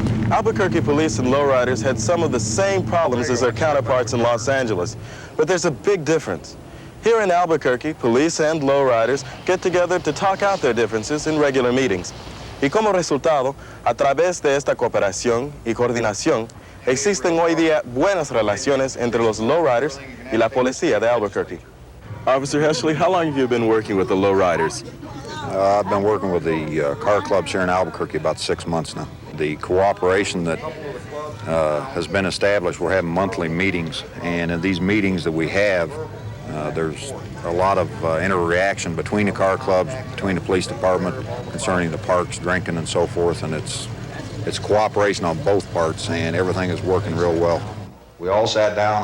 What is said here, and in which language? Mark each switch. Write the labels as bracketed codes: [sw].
[en] Albuquerque police and lowriders had some of the same problems as their counterparts in Los Angeles, but there's a big difference. Here in Albuquerque, police and lowriders get together to talk out their differences in regular meetings. [es] Y como resultado, a través de esta cooperación y coordinación, existen hoy día buenas relaciones entre los lowriders y la policía de Albuquerque. [en] Officer Heschley, how long have you been working with the lowriders? I've been working with the car clubs here in Albuquerque about 6 months now. the cooperation that has been established. We're having monthly meetings, and in these meetings that we have, there's a lot of interaction between the car clubs, between the police department concerning the parks, drinking, and so forth, and it's cooperation on both parts, and everything is working real well. We all sat down.